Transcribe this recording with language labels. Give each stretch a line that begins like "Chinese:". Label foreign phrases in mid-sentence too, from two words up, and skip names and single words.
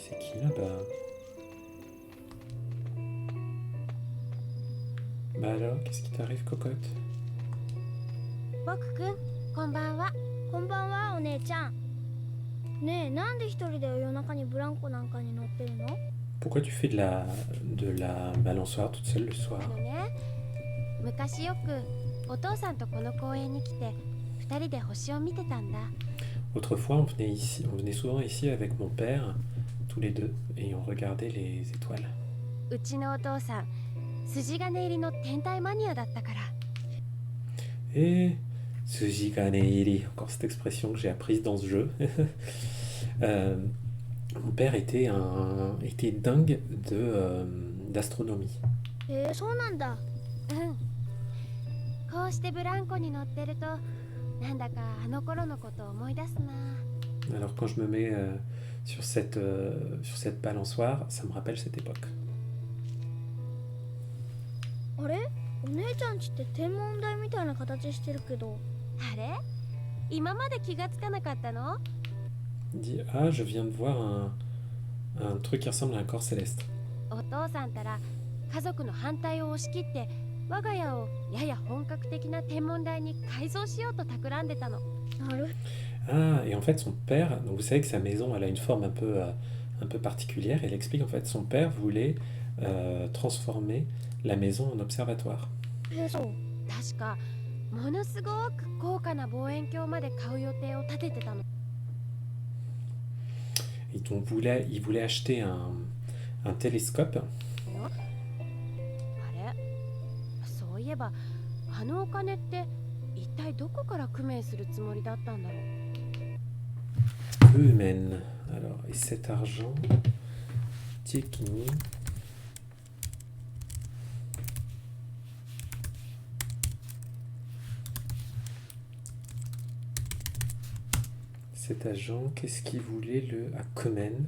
French: qui là-bas? Bah alors, qu'est-ce qui t'arrive, cocotte?
Japanese: 僕くんこんばんは。こんばんは、お姉ちゃん。ねえ、なんで一人で夜中にブランコなんかに乗ってるの？
French: Pourquoi tu fais de la balançoire toute seule le soir?
Japanese: ね、昔よくお父さんとこの公園に来て二人で星を見てたんだ。
French: Autrefois, on venait souvent ici avec mon père, tous les deux, et on regardait les étoiles.
Japanese: うちのお父さん、筋金入りの天体マニアだったから。
French: Et
Japanese: 筋金 入り,
French: encore cette expression que j'ai apprise dans ce jeu. Mon père était dingue d'astronomie.
Japanese: そうなんだ。こうしてブランコに乗ってると、なんだかあの頃のことを思い出すな。
French: Alors quand je me mets sur cette balançoire, ça me rappelle cette époque.
Japanese: あれ？お姉ちゃんちって天文台みたいな形してるけど。あれ？今まで気がつかなかったの？
French: Il dit ah, je viens de voir un truc qui ressemble à un corps céleste.
Japanese: お父さんたら家族の反対を押し切って我が家をやや本格的な天文台に改造しようと企んでたの。なる。
French: Ah, et en fait son père, donc vous savez que sa maison elle a une forme un peu particulière, et elle explique en fait son père voulait transformer la maison en observatoire.
Japanese: そう。確かものすごく高価な望遠鏡まで買う予定を立ててたの。
French: Et donc il voulait acheter un télescope.
Japanese: あれ？そういえばあのお金って一体どこから工面するつもりだったんだろう。
French: Humaine. Alors, et cet argent, Tikini. Cet agent, qu'est-ce qu'il voulait à Komen?